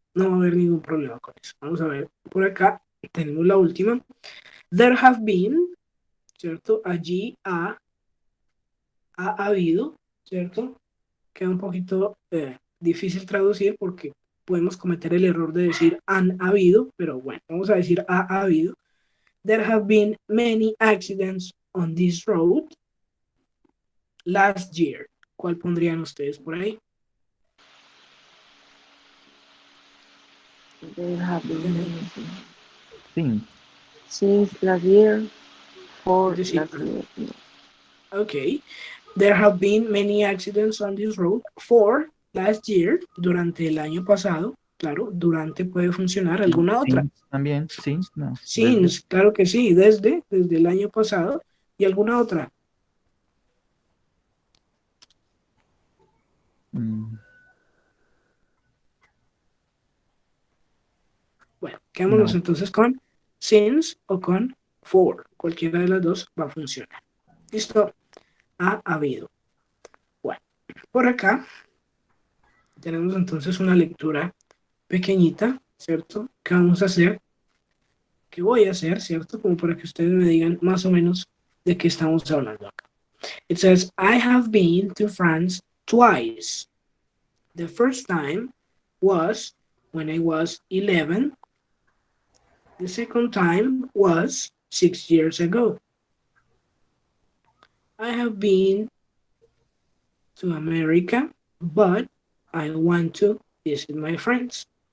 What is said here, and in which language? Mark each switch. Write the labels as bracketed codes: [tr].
[es] No va a haber ningún problema con eso. Vamos a ver, por acá tenemos la última. [en] There have been, [es] ¿cierto? Allí ha habido, ¿cierto? Queda un poquito difícil traducir porque podemos cometer el error de decir han habido, pero bueno, vamos a decir ha habido. [en] There have been many accidents on this road last year. [es] ¿Cuál pondrían ustedes por ahí? [en] There have been Since since last year, for [es] Es decir, [en] last year. ok. There have been many accidents on this road for last year, [es] durante el año pasado. Claro, durante puede funcionar. ¿Alguna otra? since también, since, no. Since, claro que sí, desde el año pasado. ¿Y alguna otra? Mm, Bueno, quedémonos No. entonces con since o con for. Cualquiera de las dos va a funcionar. ¿Listo? Ha habido. Bueno, por acá tenemos entonces una lectura pequeñita, ¿cierto? ¿Qué vamos a hacer? ¿Qué voy a hacer, ¿cierto? Como para que ustedes me digan más o menos de qué estamos hablando acá. [en] It says, I have been to France twice. The first time was when I was 11. The second time was 6 years ago. I have been to America, but I want to visit my friends.